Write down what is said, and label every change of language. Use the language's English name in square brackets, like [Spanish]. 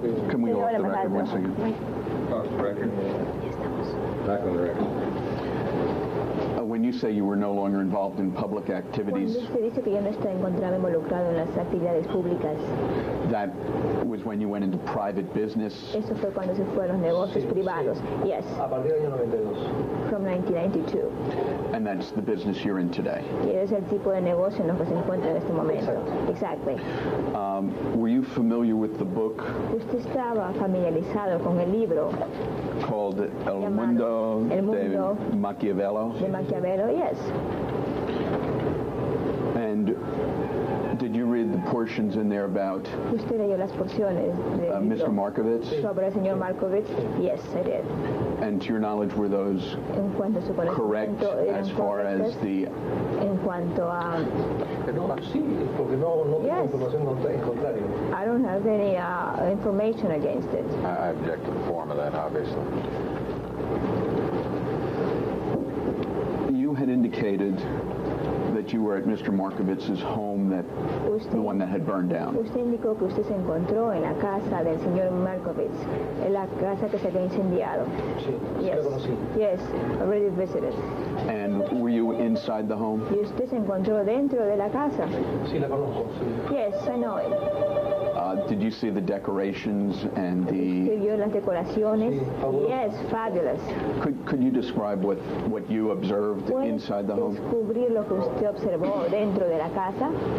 [English] Can we go off the record one second? Off the record. Back on the record. When you say you were no longer involved in public activities, [Spanish] Cuando usted dice que ya no está encontrado involucrado en las actividades públicas, [English] that was when you went into private business? [Spanish] Eso fue cuando se fue a los negocios privados. [English] Yes. [Spanish] A partir del año 92. [English] From 1992. And that's the business you're in today? [Spanish] Y es el tipo de negocio en lo que se encuentra en este momento. [English] Exactly. Were you familiar with the book? [Spanish] ¿Usted estaba familiarizado con el libro? [English] Called El Mundo de Maquiavelo? De Maquiavelo, yes. And did you read the portions in there about [Spanish] ¿Usted leyó las porciones de [English] Mr. Markovitz? [Spanish] Sobre el señor Markovitz? [English] Yes, I did. And to your knowledge, were those correct as far as the... [Spanish] En cuanto a... Sí, porque no tengo información contraria. [English] I don't have any information against it. I object to the form of that, obviously. You had indicated that you were at Mr. Markovitz's home, the one that had burned down. [Spanish] Usted indicó que usted se encontró en la casa del señor Markovitz, en la casa que se había incendiado. Sí, [English] yes. [Spanish] La conocí. [English] Yes, already visited. And were you inside the home? [Spanish] ¿Y usted se encontró dentro de la casa? Sí, la conozco. Sí. [English] Yes, I know it. Did you see the decorations and the... [Spanish] ¿Vio las decoraciones? Sí, [English] yes, fabulous. Could you describe what you observed inside the home? [Spanish] ¿Descubrir lo que usted observó dentro de la casa?